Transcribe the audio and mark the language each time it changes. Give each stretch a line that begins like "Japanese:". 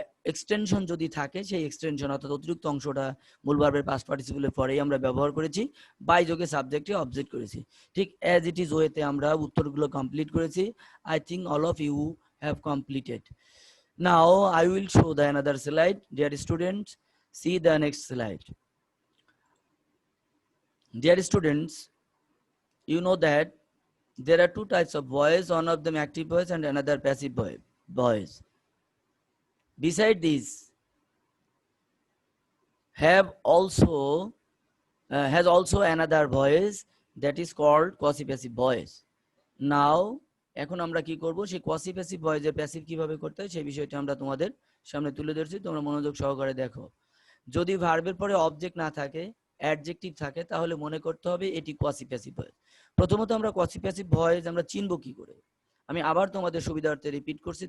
Bangla: Extension যদি থাকে সেই এক্সটেনশন অর্থাৎ অতিরিক্ত অংশটা মূল ভার্বের পাস্ট পার্টিসিপলের পরেই আমরা ব্যবহার করেছি। বাই যোগে সাবজেক্টে অবজেক্ট করেছি। ঠিক অ্যাজ ইট ইজ ওয়েতে আমরা উত্তরগুলো কমপ্লিট করেছি।
English: I think all of you have completed. Now I will show the another slide. Dear students, see the next slide. Dear students, you know that there are two types of voice, one of them active voice and another passive voice. Beside this, have also has also another voice that is called quasi passive voice.
Bangla: Now এখন আমরা কি করব, সেই quasi passive voice এর passive কিভাবে করতে হয় সেই বিষয়টা আমরা তোমাদের সামনে তুলে ধরছি, তোমরা মনোযোগ সহকারে দেখো। যদি ভার্বের পরে অবজেক্ট না থাকে, অ্যাডজেক্টিভ থাকে, তাহলে মনে করতে হবে এটি quasi passive voice। প্রথমত আমরা quasi passive voice আমরা চিনব কি করে, আমি আবার তোমাদের সুবিধার্থে রিপিট করছি।